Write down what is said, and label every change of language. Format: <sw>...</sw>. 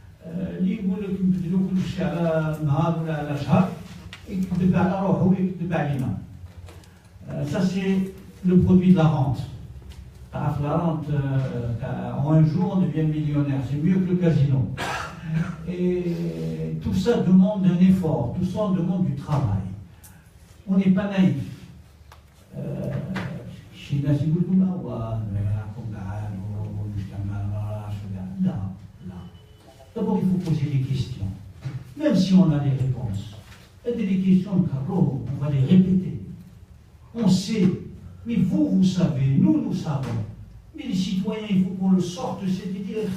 <ar>اللي يقول لك نبدلو كل شيء على نهار ولا على شهر يكذب على روحه ويكذب علينا.</ar> <fr>Ça c'est le produit de la rente. La rente, en un jour on devient millionnaire, c'est mieux que le casino. Et tout ça demande un effort, tout ça demande du travail. On n'est pas naïf.</fr> <ar>Chez الناس يقولوا لا راكم قاعد والمجتمع لا.</ar> <fr>D'abord, il faut poser des questions. Même si on a les réponses. Il y a des questions de Carreau, on va les répéter. On sait, mais vous savez, nous savons. Mais les citoyens, il faut qu'on le sorte de cette idée.</fr>